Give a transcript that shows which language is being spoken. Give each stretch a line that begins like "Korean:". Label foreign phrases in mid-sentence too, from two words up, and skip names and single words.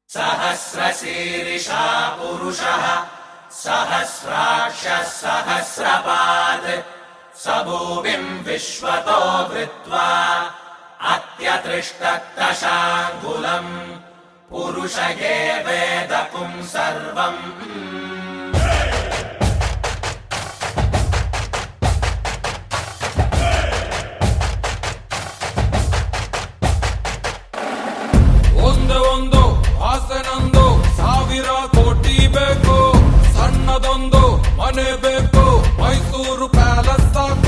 Sanskrit: सहस्रशीर्षा पुरुषः सहस्राक्षः सहस्रपात् स भूमिम् विश्वतो वृत्वा अत्यतिष्ठत्तशाङ्गुलम् पुरुष एवेदकुम् सर्वम्
Kannada: ಒಂದು ಆಸೆನೊಂದು ಸಾವಿರ ಕೋಟಿ ಬೇಕು, ಸಣ್ಣದೊಂದು ಮನೆ ಬೇಕು, ಮೈಸೂರು ಪ್ಯಾಲೇಸ್ ಸಾಕು.